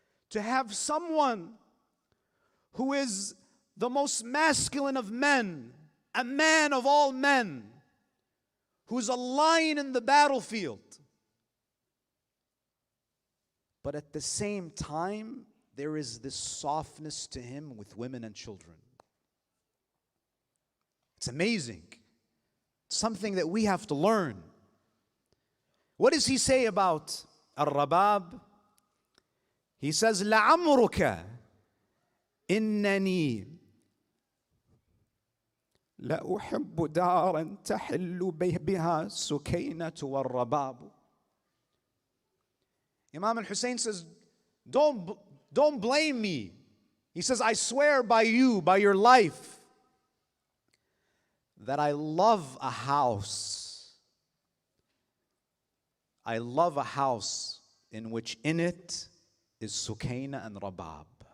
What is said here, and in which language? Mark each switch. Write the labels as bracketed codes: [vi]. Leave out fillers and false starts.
[en] To have someone who is the most masculine of men, a man of all men, who's a lion in the battlefield, but at the same time, there is this softness to him with women and children. It's amazing. It's something that we have to learn. What does he say about Ar-Rabab? He says, [ar] لَعَمْرُكَ إِنَّنِي لَأُحِبُّ دَارًا تَحِلُّ بِهَا سُكَيْنَةُ وَالرَّبَابُ. [en] Imam Al-Hussein says, don't don't blame me. He says, I swear by you, by your life, that I love a house. I love a house in which in it is Sukaina and Rabab.